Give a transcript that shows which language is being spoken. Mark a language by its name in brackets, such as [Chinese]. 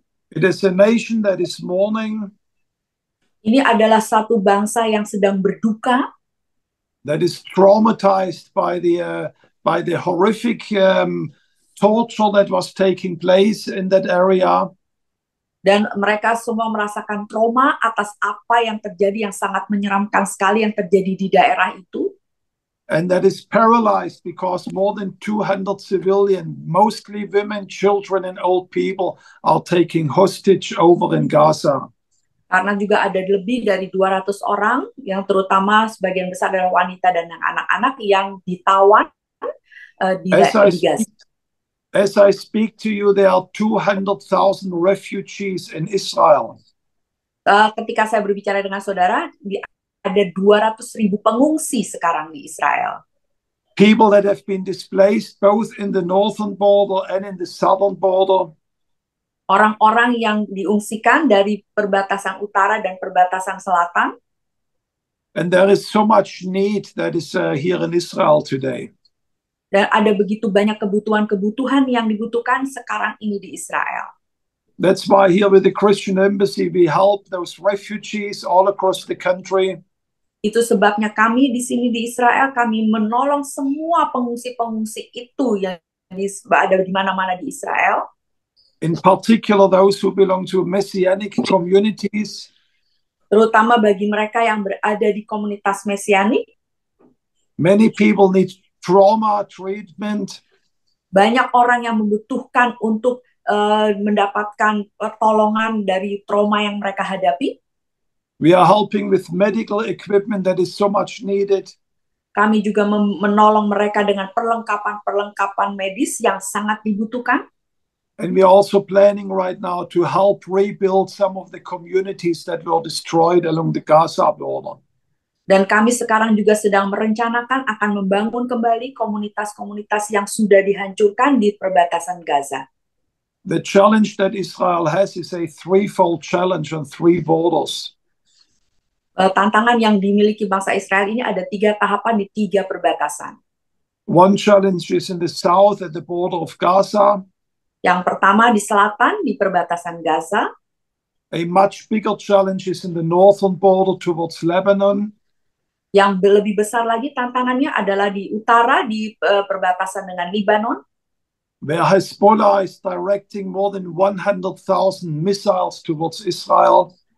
[English] It is a nation that is mourning. [Indonesian] Ini adalah satu bangsa yang sedang berduka. [English] That is traumatized by the horrific torture that was taking place in that area. [Indonesian] Dan mereka semua merasakan trauma atas apa yang terjadi yang sangat menyeramkan sekali yang terjadi di daerah itu. [English] And that is paralyzed because more than 200 civilians, mostly women, children, and old people, are taking hostage over in Gaza. [Indonesian] Karena juga ada lebih dari 200 orang, yang terutama sebagian besar adalah wanita dan anak-anak yang ditawan di Gaza. [English] As I speak to you, there are 200,000 refugees in Israel. [Indonesian] Ketika saya berbicara dengan saudara, ada 200.000 pengungsi sekarang di Israel. [English] People that have been displaced both in the northern border and in the southern border. [Indonesian] Orang-orang yang diungsikan dari perbatasan utara dan perbatasan selatan. [English] And there is so much need that is here in Israel today. [Indonesian] Dan ada begitu banyak kebutuhan-kebutuhan yang dibutuhkan sekarang ini di Israel. [English] That's why here with the Christian Embassy we help those refugees all across the country. [Indonesian] Itu sebabnya kami di sini di Israel, kami menolong semua pengungsi-pengungsi itu yang ada di mana-mana di Israel. [English] In particular those who belong to messianic communities. [Indonesian] Terutama bagi mereka yang berada di komunitas mesianik. [English] Many people need trauma treatment. [Indonesian] Banyak orang yang membutuhkan untuk mendapatkan pertolongan dari trauma yang mereka hadapi. [English] We are helping with medical equipment that is so much needed. [Indonesian] Kami juga menolong mereka dengan perlengkapan medis yang sangat dibutuhkan. [English] And we are also planning right now to help rebuild some of the communities that were destroyed along the Gaza border. [Indonesian] Dan kami sekarang juga sedang merencanakan akan membangun kembali komunitas-komunitas yang sudah dihancurkan di perbatasan Gaza. [English] The challenge that Israel has is a threefold challenge on 3 borders. [Indonesian] Tantangan yang dimiliki bangsa Israel ini ada 3 tahapan di 3 perbatasan. [English] One challenge is in the south at the border of Gaza. [Indonesian] Yang pertama di selatan di perbatasan Gaza. [English] A much bigger challenge is in the northern border towards Lebanon. [Indonesian] Yang lebih besar lagi tantangannya adalah di utara di perbatasan dengan Libanon. [English] Where Hezbollah is directing more than 100,000 missiles towards Israel.